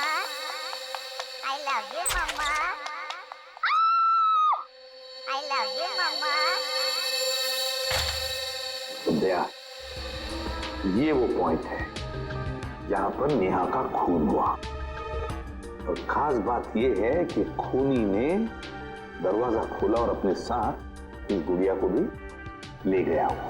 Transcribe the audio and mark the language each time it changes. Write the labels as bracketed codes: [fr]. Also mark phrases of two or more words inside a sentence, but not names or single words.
[en] I love you, Mama. I love you, Mama. [hi] दया, ये वो पॉइंट है जहां पर नेहा का खून हुआ, और खास बात ये है कि खूनी ने दरवाजा खोला और अपने साथ इस गुड़िया को भी ले गया हो।